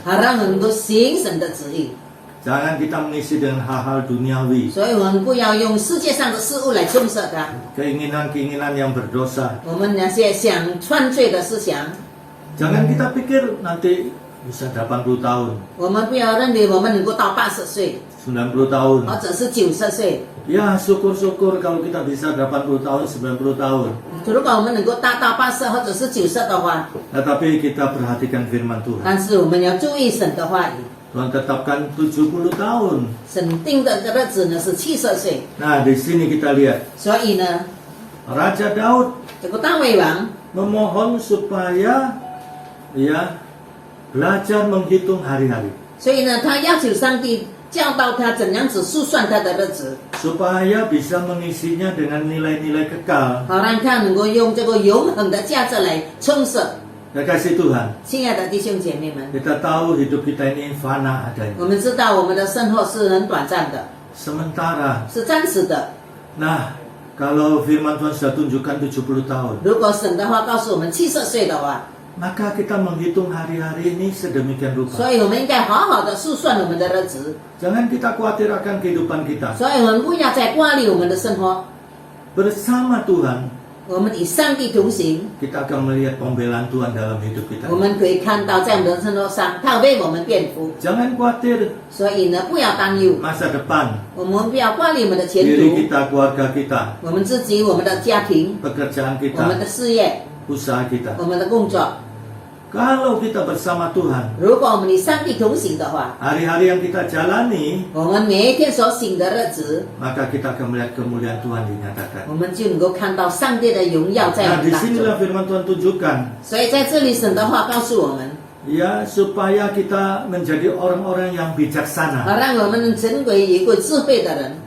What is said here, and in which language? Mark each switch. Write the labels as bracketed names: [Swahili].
[Chinese] 好让我们能够行神的旨意。 [Indonesian] Jangan kita mengisi dengan hal-hal duniawi, [Chinese] 所以我们不要用世界上的事物来充塞它。 [Indonesian] keinginan-keinginan yang berdosa. [Chinese] 我们那些想犯罪的思想， [Indonesian] Jangan kita pikir nanti bisa 80 tahun, [Chinese] 我们不要认为我们能够到80岁， [Indonesian] 90 tahun. [Chinese] 或者是90岁。 [Indonesian] Ya, syukur-syukur kalau kita bisa 80 tahun, 90 tahun. [Chinese] 如果我们能够达到80或者是90的话， [Indonesian] Tetapi kita perhatikan firman Tuhan. [Chinese] 但是我们要注意神的话语。 [Indonesian] Tuhan tetapkan 70 tahun. [Chinese] 神定的这个日子呢是70岁， [Indonesian] Nah, di sini kita lihat [Chinese] 所以呢， [Indonesian] Raja Daud [Chinese] 这个大卫王 [Indonesian] memohon supaya belajar menghitung hari-hari, [Chinese] 所以呢，他要求上帝教导他怎样子数算他的日子， [Indonesian] supaya bisa mengisinya dengan nilai-nilai kekal. [Chinese] 好让他能够用这个永恒的价值来充实。 [Indonesian] Kekasih Tuhan, [Chinese] 亲爱的弟兄姐妹们， [Indonesian] kita tahu hidup kita ini fana [Chinese] 我 [Indonesian] adanya, [Chinese] 们知道我们的生活是很短暂的， [Indonesian] sementara. [Chinese] 是暂时的。 [Indonesian] Nah, kalau firman Tuhan sudah tunjukkan 70 tahun, [Chinese] 如果神的话告诉我们70岁的话， [Indonesian] maka kita menghitung hari-hari ini sedemikian rupa. [Chinese] 所以我们应该好好的数算我们的日子， [Indonesian] Jangan kita khawatir akan kehidupan kita. [Chinese] 所以我们不要再挂虑我们的生活， [Indonesian] Bersama Tuhan, [Chinese] 我们与上帝同行， [Indonesian] kita akan melihat pembelaan Tuhan dalam hidup kita. [Chinese] 我们可以看到在我们的生活上，他为我们辩护。 [Indonesian] Jangan khawatir [Chinese] 所以呢，不要担忧， [Indonesian] masa depan, [Chinese] 我们不要挂虑我们的前 [Indonesian] diri [Chinese] 途， [Indonesian] kita, keluarga kita, [Chinese] 我们自己、我们的家庭、 [Indonesian] pekerjaan [Chinese] 我们的 [Indonesian] kita, [Chinese] 事业、 [Indonesian] usaha kita. [Chinese] 我们的工作。 [Indonesian] Kalau kita bersama Tuhan, [Chinese] 如果我们与上帝同行的话， [Indonesian] hari-hari yang kita jalani, [Chinese] 我们每一天所行的日子， [Indonesian] maka kita akan melihat kemuliaan Tuhan dinyatakan. [Chinese] 我们就能够看到上帝的荣耀在我 [Indonesian] Nah, [Chinese] 们当中。 [Indonesian] disinilah firman Tuhan tunjukkan, [Chinese] 所以在这里，神的话告诉我们， [Indonesian] ya supaya kita menjadi orang-orang yang [Chinese] 好 [Indonesian] bijaksana. [Chinese] 让我们成为一个智慧的人。